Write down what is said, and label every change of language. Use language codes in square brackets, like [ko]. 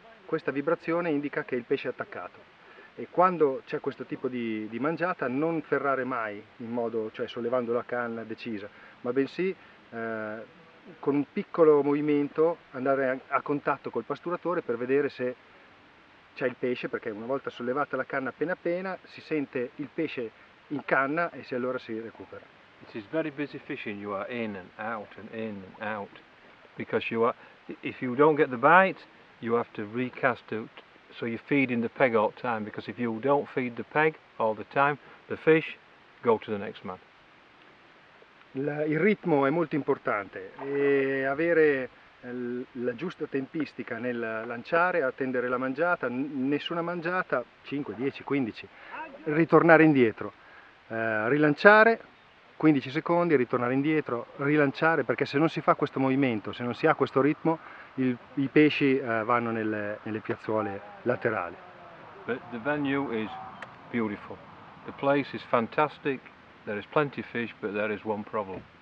[it] Questa vibrazione indica che il pesce è attaccato, e quando c'è questo tipo di mangiata non ferrare mai in modo, cioè sollevando la canna decisa, ma bensì con un piccolo movimento andare a contatto col pasturatore per vedere se c'è il pesce, perché una volta sollevata la canna appena si sente il pesce in canna e allora si recupera. [en] It is very busy fishing. You are in and out and in and out, because if you don't get the bite, you have to recast it, so you're feeding the peg all the time, because if you don't feed the peg all the time, the fish go to the next man. [it] Il ritmo è molto importante, e avere la giusta tempistica nel lanciare, attendere la mangiata, nessuna mangiata, 5, 10, 15, ritornare indietro, rilanciare 15 secondi, ritornare indietro, rilanciare, perché se non si fa questo movimento, se non si ha questo ritmo, i pesci vanno nelle piazzuole laterali. [en] But the venue is beautiful. The place is fantastic. There is plenty of fish, but there is one problem.